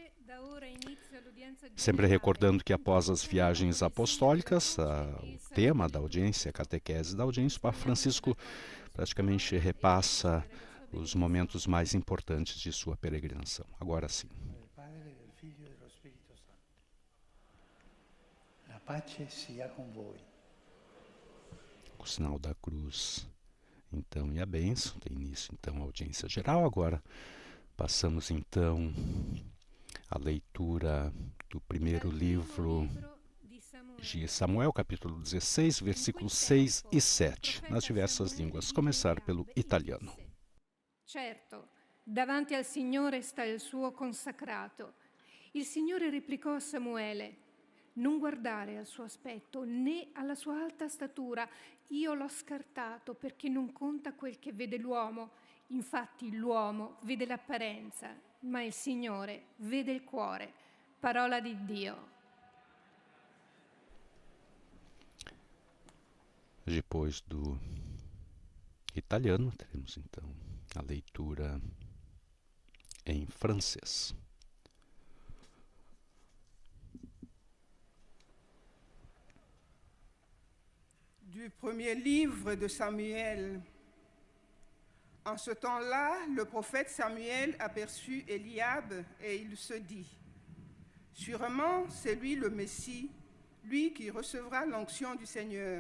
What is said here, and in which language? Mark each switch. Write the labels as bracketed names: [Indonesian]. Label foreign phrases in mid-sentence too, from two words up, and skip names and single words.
[Portuguese] Sempre recordando que após as viagens apostólicas, o tema da audiência, a catequese da audiência, o Papa Francisco praticamente repassa os momentos mais importantes de sua peregrinação. Agora sim. [Italian] A pace sia com voi. [Portuguese] O sinal da cruz, então, e a bênção. Tem início, então, a audiência geral. Agora passamos, então, a leitura do primeiro livro de Samuel, capítulo 16, versículos 6 e 7, nas diversas línguas. Começar pelo italiano. [Italian] Certo, davanti al Signore sta il suo consacrato. Il Signore replicò a Samuele: non guardare al suo aspetto né alla sua alta statura. Io l'ho scartato perché non conta quel che vede l'uomo. Infatti l'uomo vede l'apparenza, ma il Signore vede il cuore. Parola di Dio. [Portuguese] Depois do italiano, teremos então a leitura em francês. [French] Du premier livre de Samuel. En ce temps-là, le prophète Samuel aperçut Eliab et il se dit: sûrement c'est lui le Messie, lui qui recevra l'onction du Seigneur.